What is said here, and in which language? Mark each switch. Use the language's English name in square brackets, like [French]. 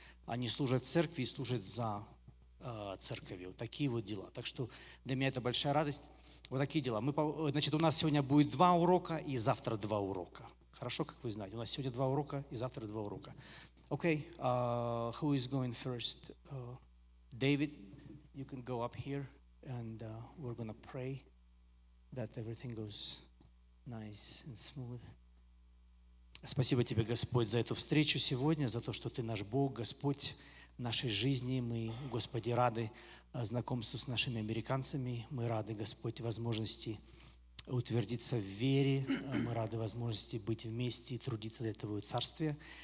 [Russian] Они служат церкви и служат за церковью. Такие вот дела. Так что для меня это большая радость. Вот такие дела. Значит, у нас сегодня будет 2 урока и завтра 2 урока. Хорошо, как вы знаете. У нас сегодня 2 урока и завтра 2 урока. [English] Okay, who is going first? David, you can go up here and we're going to pray that everything goes nice and smooth. [Russian] Спасибо тебе, Господь, за эту встречу сегодня, за то, что Ты наш Бог, Господь нашей жизни. Мы, Господи, рады знакомству с нашими американцами. Мы рады, Господь, возможности утвердиться в вере. Мы рады возможности быть вместе и трудиться для Твоего Царствия.